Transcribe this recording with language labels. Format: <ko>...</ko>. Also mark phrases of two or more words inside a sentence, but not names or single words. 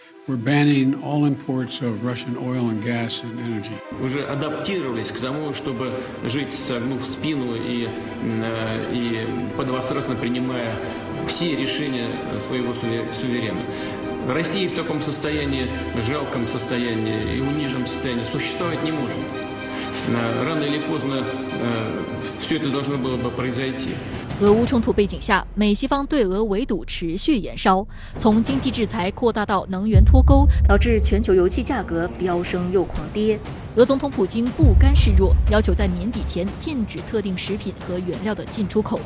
<en>We're banning all imports of Russian oil and gas and energy.</en> <ru>Уже адаптировались к тому, чтобы жить, согнув спину и подобострастно принимая все решения своего суверена. Россия в таком состоянии, жалком состоянии и униженном состоянии существовать не может. Рано или поздно все это должно было бы произойти.</ru> <zh>俄乌冲突背景下，美西方对俄围堵持续延烧，从经济制裁扩大到能源脱钩，导致全球油气价格飙升又狂跌。俄总统普京不甘示弱，要求在年底前禁止特定食品和原料的进出口。</zh>